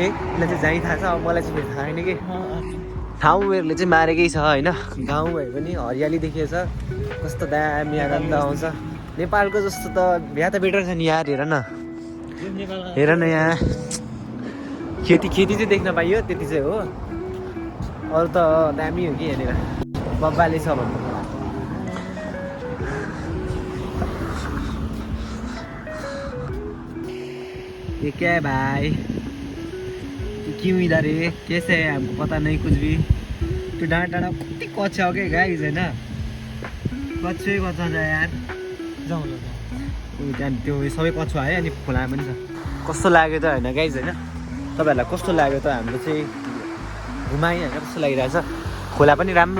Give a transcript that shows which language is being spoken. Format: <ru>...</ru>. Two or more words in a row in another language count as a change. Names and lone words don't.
<ne>यसलाई चाहिँ जहीँ थाहा छ अब मलाई चाहिँ फेरि थाहा छैन कि ठाउँहरूले चाहिँ मारेकै छ होइन गाउँ भए पनि हरियाली देखिएछ कस्तो दामी आनन्द आउँछ नेपालको जस्तो त बिहा त बेटर छ नि यार हेर न यहाँ खेती चाहिँ देख्न पाइयो त्यति चाहिँ हो अरू त दामी हो कि यहाँनिर बब्बाले छ भन्नु</ne> <hi>ये क्या है भाई क्यों इधर है कैसे है हमको पता नहीं कुछ भी</hi> <ne>त्यो डाँडा कति कच्चा हो क्या गाइस होइन कच्चै कच्चा छ यार जाउँ त्यहाँ त्यो सबै कच्चा है अनि खोला पनि छ कस्तो लाग्यो त होइन गाइस होइन तपाईँहरूलाई कस्तो लाग्यो त हाम्रो चाहिँ घुमाइ होइन कस्तो लागिरहेछ खोला पनि राम्रो</ne>